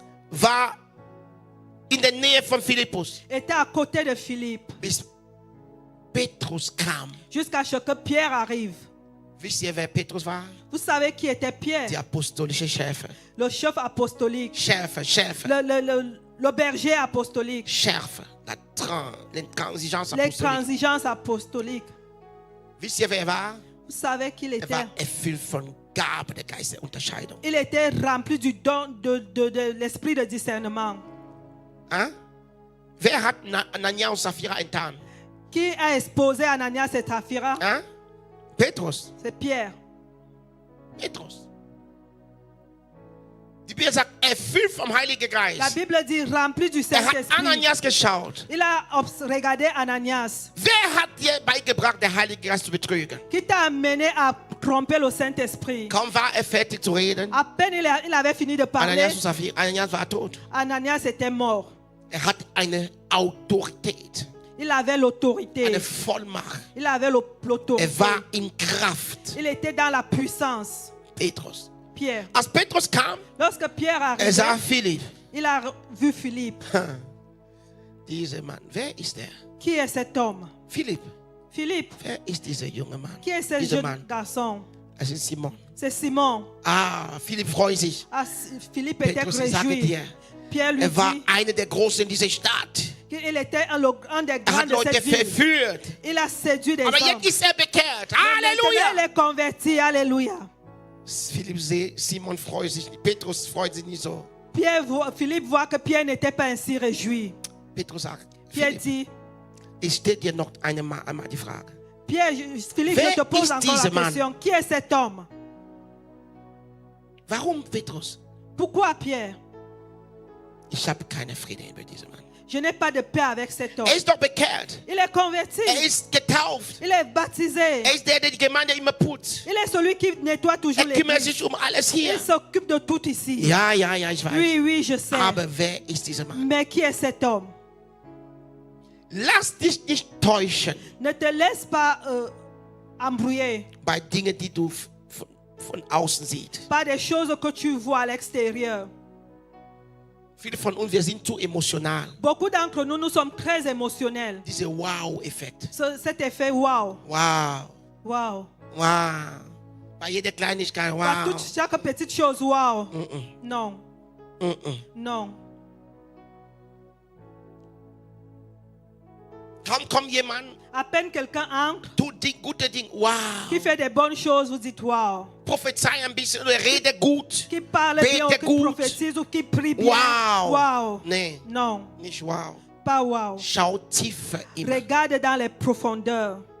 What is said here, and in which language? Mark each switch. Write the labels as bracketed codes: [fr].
[de] war in der Nähe von Philippus, [fr] était à côté de Philippe. [de] bis Petrus kam. [fr] Jusqu'à ce que Pierre arrive. [de] Wisst ihr, wer Petrus war? [fr] Vous savez qui était Pierre? [de] Die apostolische Schärfe. [fr] Le chef apostolique. [de] Schärfe. [fr] Le berger apostolique. [de] Schärfe. [fr] L'intransigeance apostolique. L'extransigence apostolique. [de] Wisst ihr, wer er war? [fr] Vous savez qu'il [de] Er [fr] était. [de] war erfüllt von Gabe der Geist der Unterscheidung. [fr] Il était rempli du don de l'esprit de discernement. Hein? [de] Wer hat Anania und Sapphira enttarnt? [fr] Qui a exposé Ananias et Saphira? [de] Hein? Petrus. [fr] C'est Pierre. [de] Petrus. Die Bibel sagt, erfüllt vom Heiligen [fr] La [de] Geist. [fr] Bible dit rempli du [de] Er hat [fr] Saint-Esprit. [de] Ananias geschaut. [fr] Il a regardé Ananias. [de] Wer hat dir beigebracht, den Heiligen Geist zu betrügen? [fr] Qui t'a amené à tromper le Saint-Esprit? [de] Kaum war er fertig zu reden, [fr] À peine il avait fini de parler, [de] Ananias und Sapphira, Ananias war tot. [fr] Ananias était mort. [de] Er hat eine Autorität, [fr] Il avait l'autorité. [de] eine Vollmacht. [fr] Il avait l'autorité. [de] Er war in Kraft. [fr] Il était dans la puissance. [de] Petrus. [fr] Pierre. [de] Als Petrus kam, [fr] Lorsque Pierre [de] er sah [fr] arrivait, [de] Philipp. [fr] il a vu Philippe. [de] Dieser Mann, wer ist er? [fr] Qui est cet homme? [de] Philipp. [fr] Philippe. [de] Wer ist dieser junge Mann? [fr] Qui est ce [de] Dieser [fr] jeune [de] Mann. [fr] garçon? [de] Es ist Simon. [fr] C'est Simon. [de] Ah, Philipp freut sich. [fr] Ah, Philippe était [de] Petrus, ich sage [fr] réjoui. [de] dir, [fr] Pierre lui [de] er war [fr] dit [de] einer der Großen in dieser Stadt. [fr] qu'il était un des [de] Er [fr] grands [de] hat [fr] de [de] Leute [fr] cette ville. [de] verführt. [fr] Il a séduit des [de] Aber [fr] hommes. [de] jetzt ist er bekehrt. [fr] Maintenant, il [de] Halleluja! [fr] est converti. Alléluia. [de] Simon freut sich. Petrus freut sich nicht so. [fr] Philippe voit que Pierre n'était pas ainsi réjoui. [de] Petrus sagt, [fr] Pierre [de] Philipp, [fr] dit, [de] ich stelle dir noch einmal die Frage. [fr] Philippe, [de] Wer [fr] je te pose [de] ist [fr] encore [de] dieser [fr] la question. Qui est cet homme? [de] Warum, Petrus? [fr] Pourquoi Pierre? [de] Ich habe keine Frieden über diesen Mann. [fr] Je n'ai pas de paix avec cet homme. [de] Er ist doch bekehrt. [fr] Il est converti. [de] Er ist getauft. [fr] Il est baptisé. [de] Er ist der die Gemeinde immer putzt. [fr] Il est celui qui nettoie toujours [de] Er kümmert [fr] l'église. [de] sich alles hier. [fr] Il s'occupe de tout ici. [de] Ja, ich weiß. [fr] Oui, je sais. [de] Aber wer ist dieser Mann? [fr] Mais qui est cet homme? [de] Lass dich nicht täuschen [fr] Ne te laisse pas embrouiller [de] bei Dingen, die du von außen siehst. [fr] par des choses que tu vois à l'extérieur. [de] Viele von uns, wir sind zu emotional. [fr] Beaucoup d'entre nous, nous sommes très émotionnels. [de] Dieser Wow-Effekt. [fr] Cet effet wow. Wow, Wow. [de] wow. Bei jeder Kleinigkeit, [fr] Par wow. chaque petite chose, wow. Mm-mm, Non, mm-mm. non. [de] Kaum kommt jemand, [fr] À peine quelqu'un entre, [de] tut die gute Dinge, wow. [fr] qui fait des bonnes choses, vous dites wow. [de] Prophezei ein bisschen oder rede gut. [fr] Qui parle bien ou [de] Bete [fr] qui [de] gut. [fr] prophétise ou qui prie bien. Wow. Wow. [de] Nee, [fr] Non, [de] nicht wow. [fr] pas wow. [de] Schau tiefer immer. [fr] Regarde dans les profondeurs.